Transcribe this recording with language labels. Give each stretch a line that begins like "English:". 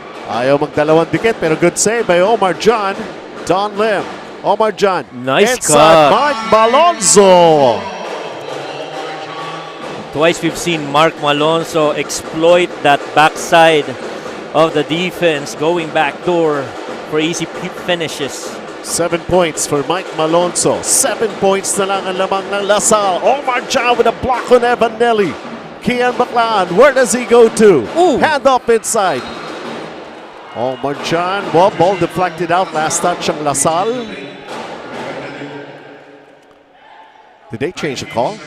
Filipino: Ayaw magdalawang dikit, pero
English: good save by Omar John.
Filipino: Don Lim. Omar John.
English: Nice inside cut. Mark Malonzo. Twice we've seen Mark Malonzo exploit that backside of the defense, going backdoor for easy finishes. 7 points for Mike Malonzo.
Filipino: 7 points na lang ang lamang ng LaSalle.
English: Omar John with a block on Evan Nelly. Kian Baclan, where does he go to? Hand off inside. Omar John, ball deflected out.
Filipino: Last touch ng LaSalle.
English: Did they change the call?